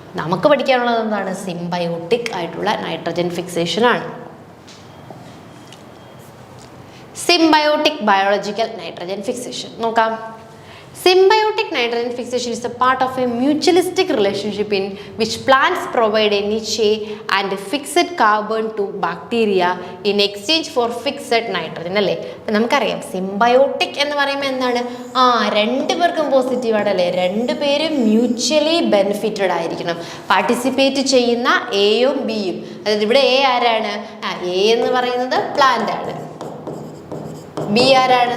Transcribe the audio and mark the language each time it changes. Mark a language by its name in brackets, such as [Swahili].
[Malayalam] നമുക്ക് പഠിക്കാനുള്ളത് എന്താണ്? സിംബയോട്ടിക് ആയിട്ടുള്ള nitrogen ഫിക്സേഷനാണ്. Symbiotic biological nitrogen fixation നോക്കാം. [English] Symbiotic nitrogen fixation is a part of a mutualistic relationship in which plants provide a niche and fixed carbon to bacteria in exchange for fixed nitrogen അല്ലേ. [Malayalam] അപ്പം നമുക്കറിയാം symbiotic എന്ന് പറയുമ്പോൾ എന്താണ്? 2 പേർക്കും positive ആണല്ലേ. 2 പേരും മ്യൂച്വലി ബെനിഫിറ്റഡ് ആയിരിക്കണം. പാർട്ടിസിപ്പേറ്റ് ചെയ്യുന്ന എയും ബിയും. അതായത് ഇവിടെ എ ആരാണ്? എ എന്ന് പറയുന്നത് പ്ലാന്റ് ആണ്, ബി ആരാണ്?